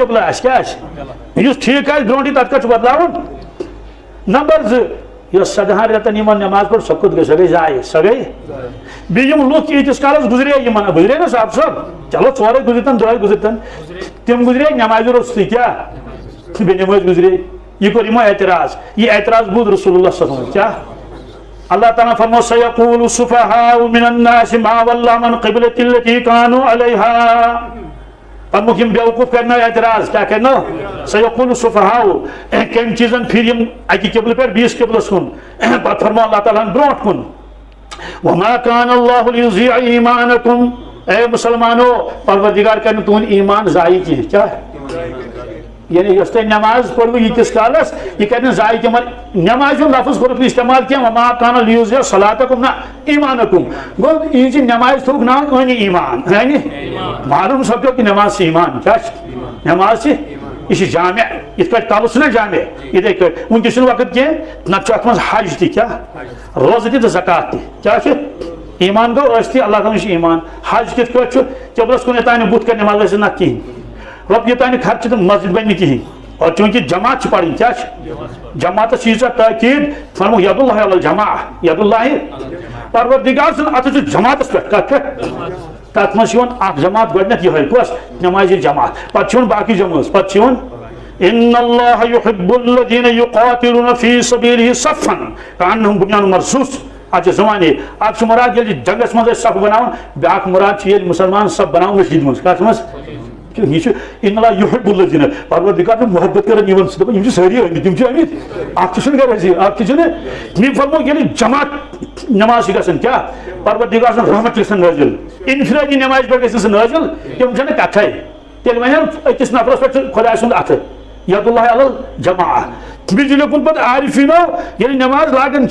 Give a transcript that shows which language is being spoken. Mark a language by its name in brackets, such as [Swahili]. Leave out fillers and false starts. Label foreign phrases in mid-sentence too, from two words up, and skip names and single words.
[Kashmiri] قبلہٕ آسہِ کیٛاہ آسہِ یُس ٹھیٖک آسہِ برونٛٹھٕے تتھ کتھ چھُ بدلاوُن نمبر 2 یہ 7 رٮ۪تن یِمن نماز پڑھ سۄ کوٚت گٔے سۄ گٔے ضایع سۄ گٔے بیٚیہِ یِم لُکھ ییٖتِس کالس گُزرے نا صاحب صٲب چلو 4 گُزرتن 2 گُزرتن تِم گُزرے نمازِ روٚستٕے کیٛاہ بے نمٲز گُزرے یہ کوٚر یِمو اعتراض یہ اعتراض بوٗز رسول اللہ صلی اللہ علیہ وسلم کیٛاہ اللہ تعالیٰ فرمو [Arabic] سَيَقُولُ السُّفَهَاءُ مِنَ النَّاسِ مَا وَلَّاهُمْ عَنْ قِبْلَتِ الَّتِي كَانُوا [Kashmiri] عَلَيْهَا فرموک یِم بیوقوٗف کرنو اعتراض کیٛاہ کرنو [Arabic] سَيَقُولُ السُّفَهَاءُ [Kashmiri] کَمہِ چیٖزن پھِرِ یِم اَکہِ قبلہٕ پٮ۪ٹھ بیٚیِس قبلس کُن پتہٕ فرمو اللہ تعالیٰ ہن برونٛٹھ کُن [Arabic] وَمَا كَانَ اللَّهُ لِيُضِيعَ إِيمَانَكُمْ [Kashmiri] اے مسلمانو پروردگار کرِ نہٕ تُہُنٛد ایٖمان ضایع کینٛہہ کیٛاہ یعنی یۄس تۄہہِ نماز پٔروٕ ییٖتِس کالس یہِ کرِ نہٕ ضایع کینٛہہ نمازِ ہُنٛد لفظ کوٚرُکھ نہٕ استعمال کینٛہہ [Arabic] وَمَا كَانَ لِيُضِيعَ صَلَاتَكُمْ [Kashmiri] نہ ایٖمانَكُم گوٚو یِہنٛزِ نمازِ تھوٚوُکھ ناو أنہِ ایٖمان معلوٗم سپدیو کہِ نماز چھِ ایٖمان کیٛاہ چھِ نماز چھِ یہ چھِ جامع یِتھ پٲٹھۍ کلہٕ چھُنہ جامع یِتھَے کٲٹھۍ وٕنکٮ۪س چھُنہٕ وقت کینٛہہ نتہٕ چھُ اتھ منٛز حج تہِ کیٛاہ روزٕ تہِ تہٕ زکات تہِ کیٛاہ چھُ ایٖمان گوٚو ٲسۍ تہِ اللہ تعالیٰ چھُ ایٖمان حج کِتھ کٲٹھۍ چھُ قبلس کُن یوٚتانۍ نہٕ بُتھ کَنہِ نماز ٲسِتھ نہ کِہیٖنۍ رۄپیہِ یوٚتانۍ نہٕ خرچہِ تہٕ مسجد بنہِ نہٕ کِہیٖنۍ اور چوٗنٛکہِ جماعت چھِ پرٕنۍ کیٛاہ چھِ جماعتس چھِ ییٖژاہ تٲکیٖد فرمو [Arabic] ید اللہ علی الجماع ید اللہ [Kashmiri] پروردگار سُنٛد اَتھٕ چھُ جماعتس پٮ۪ٹھ کتھ پٮ۪ٹھ تتھ منٛز چھِ یِوان اکھ جماعت گۄڈٕنیتھ یِہوٚے کۄس نمازِ جماعت پتہٕ چھِ یِوان باقٕے جمٲژ پتہٕ چھِ یِوان [Arabic] ان اللہ يحب الذين يقاتلون في سبيله صفا كأنهم بنيان مرصوص [Kashmiri] اتھ چھِ زمانے اکھ چھُ مراد ییٚلہِ جنگس منٛز ٲسۍ صف بناوان بیاکھ مراد چھُ ییٚلہِ مُسلمان صف بناوان مسجد منٛز کتھ منٛز یہ چھُ [Arabic] ان اللہ يحب الذين [Kashmiri] پروردگار چھُ محبت کران یِمن سۭتۍ دپان یِم چھِ سٲری آمٕتۍ تِم چھِ آمٕتۍ اکھ تہِ چھُنہٕ گرِ اکھ تہِ چھُنہٕ مےٚ فرمو ییٚلہِ جماعت نماز چھِ گژھان کیٛاہ پروردگار سُنٛد رحمت چھُ گژھان نٲزِل انفرٲدی نمازِ پٮ۪ٹھ گژھِ نہٕ سُہ نٲزِل تِم چھنہٕ کتھے تیٚلہِ وَنن أکِس نفرس پٮ۪ٹھ چھُ خۄداے سُنٛد اَتھٕ [Arabic] ید اللہ علی الجماع [Kashmiri] بیٚیہِ لیوٚکھُن پتہٕ عارفیٖنو ییٚلہِ نماز لاگان